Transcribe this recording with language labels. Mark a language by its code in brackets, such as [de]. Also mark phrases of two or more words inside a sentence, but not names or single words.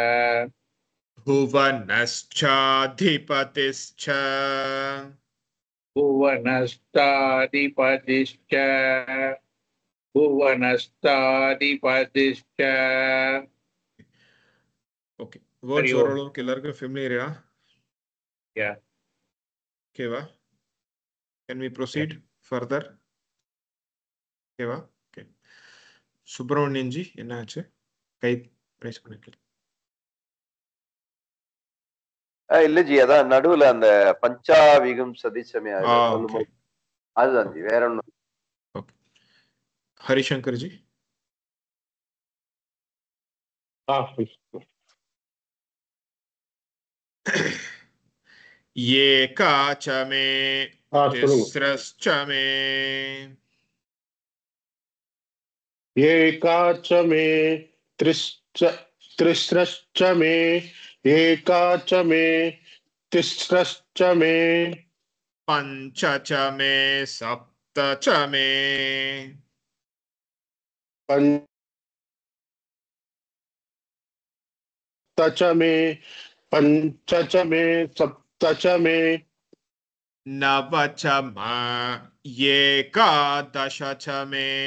[sa] भुवनश्चाधिपतिश्च भुवनस्ताधिपतिश्च भुवनस्ताधिपतिश्च [en] Okay. Words [sa] Hari Om. [ta] ஓரளவுக்கு எல்லாருக்கும் ஃபெமிலியரா? [en] Yeah. [ta] ஓகேவா? [en] Can we proceed further? [ta] ஓகேவா? ஓகே. சுப்பிரமணியன் ஜி என்ன ஆச்சு? கை பிரேஸ் பண்ணிக்கல. இல்ல ஜி, அதான் நடுவுல அந்த பஞ்சாவிகம் சதிச்சமே ஓகே. சொல்லும்போது அதுதான் ஜி, வேற ஒண்ணும். [sa] ஓகே. ஹரிசங்கர் ஜி. एकाच मे तिस्रश्च मे एकाच मे त्रिस्रश्च मे एकाच मे तिस्रश्च मे पञ्च मे सप्तच्च मे पंच मे पंचच मे सप्तच मे नवच मा एकादशच मे